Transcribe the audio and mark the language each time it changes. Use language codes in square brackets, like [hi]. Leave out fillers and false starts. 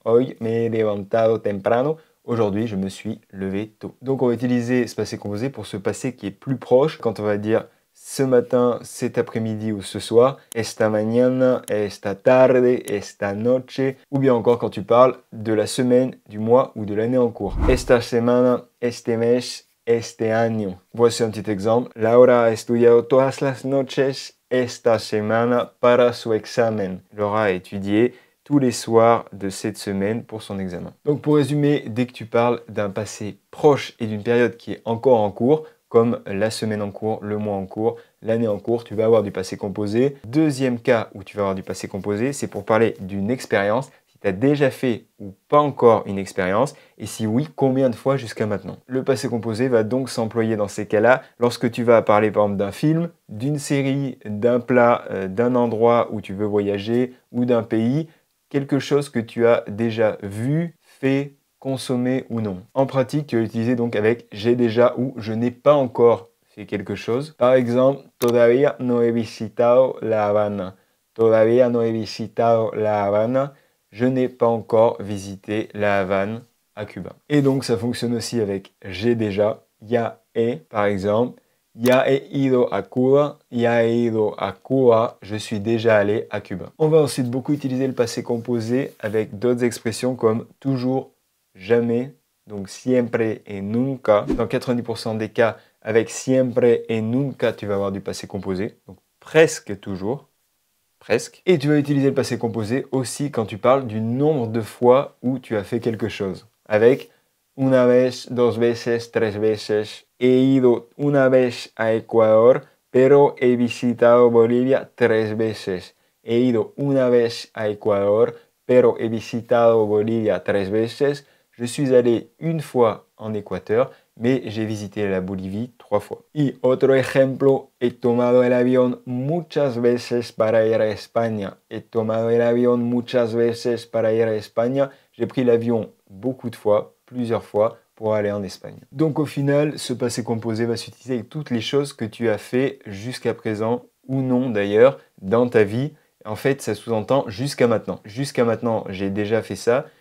[es] Hoy me he levantado temprano. [fr] Aujourd'hui, je me suis levé tôt. Donc, on va utiliser ce passé composé pour ce passé qui est plus proche. Quand on va dire ce matin, cet après-midi ou ce soir, [es] esta mañana, esta tarde, esta noche, [fr] ou bien encore quand tu parles de la semaine, du mois ou de l'année en cours. [es] Esta semana, este mes, este año. [fr] Voici un petit exemple. [es] Laura ha estudiado todas las noches esta semana para su examen. [fr] Laura a étudié tous les soirs de cette semaine pour son examen. Donc pour résumer, dès que tu parles d'un passé proche et d'une période qui est encore en cours, comme la semaine en cours, le mois en cours, l'année en cours, tu vas avoir du passé composé. Deuxième cas où tu vas avoir du passé composé, c'est pour parler d'une expérience. Si tu as déjà fait ou pas encore une expérience, et si oui, combien de fois jusqu'à maintenant. Le passé composé va donc s'employer dans ces cas-là lorsque tu vas parler par exemple d'un film, d'une série, d'un plat, d'un endroit où tu veux voyager ou d'un pays, quelque chose que tu as déjà vu, fait, consommé ou non. En pratique, tu vas l'utiliser donc avec j'ai déjà ou je n'ai pas encore fait quelque chose. Par exemple, [es] todavía no he visitado La Habana. Todavía no he visitado La Habana. [fr] Je n'ai pas encore visité La Havane à Cuba. Et donc ça fonctionne aussi avec j'ai déjà, [es] ya he [fr] par exemple. [es] Ya he ido a Cuba, ya he ido a Cuba, [fr] je suis déjà allé à Cuba. On va ensuite beaucoup utiliser le passé composé avec d'autres expressions comme toujours, jamais, donc siempre et nunca. Dans 90% des cas, avec siempre et nunca, tu vas avoir du passé composé, donc presque toujours, presque. Et tu vas utiliser le passé composé aussi quand tu parles du nombre de fois où tu as fait quelque chose, avec [es] una vez, dos veces, tres veces. He ido una vez a Ecuador, pero he visitado Bolivia 3 veces. He ido una vez a Ecuador, pero he visitado Bolivia 3 veces. [fr] Je suis allé une fois en Équateur, mais j'ai visité la Bolivie 3 fois. [es] Y otro ejemplo, he tomado el avión muchas veces para ir a España. He tomado el avión muchas veces para ir a España. [fr] J'ai pris l'avion beaucoup de fois, plusieurs fois, pour aller en Espagne. Donc au final, ce passé composé va s'utiliser avec toutes les choses que tu as fait jusqu'à présent, ou non d'ailleurs, dans ta vie. En fait, ça sous-entend jusqu'à maintenant. Jusqu'à maintenant, j'ai déjà fait ça.